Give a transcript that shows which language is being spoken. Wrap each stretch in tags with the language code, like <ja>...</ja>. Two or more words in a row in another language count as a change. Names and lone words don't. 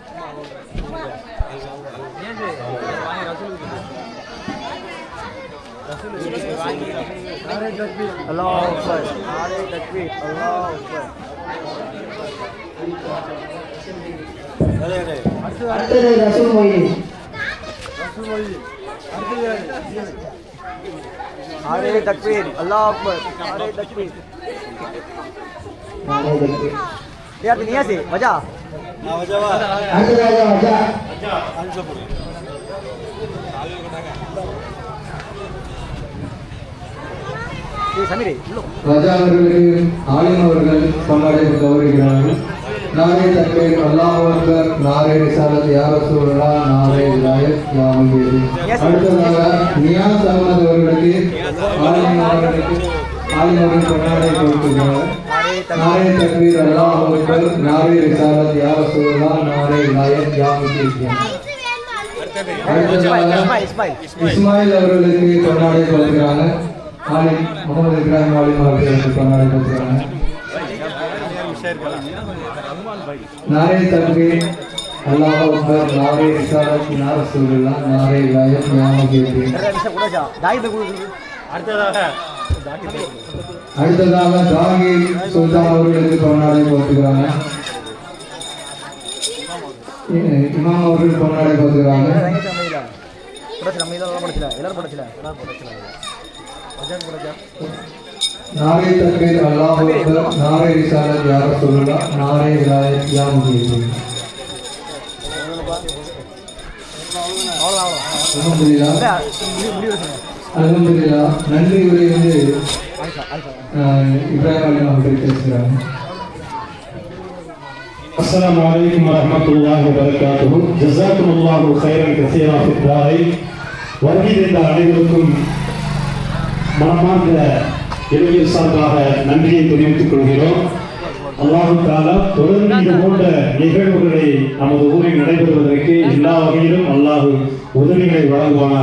<ur>اللہ اکبر، نعرۂ تکبیر اللہ اکبر.</ur> <ta>அடுத்தது ரசூல் மொய்தீன்.</ta> <ur>نعرۂ تکبیر اللہ اکبر، نعرۂ تکبیر. یار دنیا سے مزہ</ur> <ta>ரஜா அவர்களுக்கு ஆலிம் அவர்கள் கொண்டாடி கௌரவிக்கிறார்கள்.</ta> <ur>نعرۂ تکبیر اللہ اکبر نعرۂ رسالت یا رسول اللہ نعرۂ ولایت یا مجیب.</ur> <ta>அடுத்ததாக நியாஸ் அஹ்மத் அவர்களுக்கு ஆலிம் அவர்கள் கொண்டாடி கொடுக்கிறார்கள்.</ta> <ur>نعرۂ تکبیر اللہ اکبر نعرۂ رسالت یا رسول اللہ نعرۂ ولایت یا مجیب.</ur> <ta>அடுத்ததாக இஸ்மாயில் அவர்களுக்கு கொண்டாடி கொடுக்கிறாங்க. ஆலிம் முகமது இப்ராஹிம் ஆலிம் அவர்களுக்கு கொண்டாடி கொடுக்கிறாங்க.</ta> <ur>نعرۂ تکبیر اللہ اکبر نعرۂ رسالت یا رسول اللہ نعرۂ ولایت یا مجیب.</ur> <ta>அடுத்ததாக ஜாகீர் சுல்தான் அவர்களுக்கு கொண்டாடி போட்டுக்கிறாங்க. இமாம் அவர்கள் கொண்டாடி போட்டுக்கிறாங்க.</ta> <ur>نعرۂ تکبیر اللہ اکبر نعرۂ رسالت یا رسول اللہ نعرۂ ولایت یا مجیب.</ur> <ta>அல்ஹம்துலில்லாஹ். நன்றி உரை வந்து இப்ராஹிம் அலி அவர்கள் பேசுகிறாங்க.</ta> <ar>السلام عليكم ورحمة الله وبركاته. جزاكم الله خيرا كثيرا في الدارين.</ar> <ta>வருகின்ற அனைவருக்கும் மனமார்ந்த இளைஞர் சார்பாக நன்றியை தெரிவித்துக் கொள்கிறோம்.</ta> <ar>الله تعالى</ar> <ta>தொடர்ந்து இது போன்ற நிகழ்வுகளை நமது ஊரில் நடைபெறுவதற்கு எல்லா வகையிலும் அல்லாஹ் உதவிகளை வழங்குவானாக.</ta>